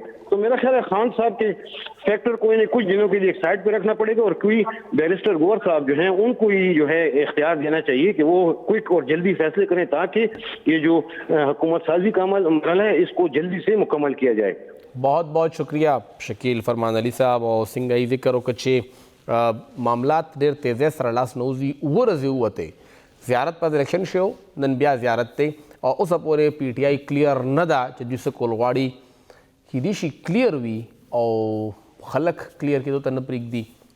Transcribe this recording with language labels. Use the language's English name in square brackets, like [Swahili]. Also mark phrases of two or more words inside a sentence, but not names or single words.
[Urdu] تو میرا خیال ہے خان صاحب کے فیکٹر کو انہیں کچھ دنوں کے لیے ایک سائڈ پہ رکھنا پڑے گا، اور کوئی بیرسٹر گور صاحب جو ہیں ان کو ہی جو ہے اختیار دینا چاہیے کہ وہ کوئک اور جلدی فیصلے کریں تاکہ یہ جو حکومت سازی کا عمل ہے اس کو جلدی سے مکمل کیا جائے. بہت بہت شکریہ شکیل فرمان علی صاحب. [Pashto] او څنګه یې ذکر وکړ چې معاملات ډېر تیزۍ سره لاس نوځي. اووه ورځې ووتې زیارت په الیکشن شو، نن بیا زیارت دی او اوسه پورې PTI کلیر نه ده چې دوی څه کول غواړي. کیدای شي کلیر وي او خلک کلیر کېدو ته نه پرېږدي.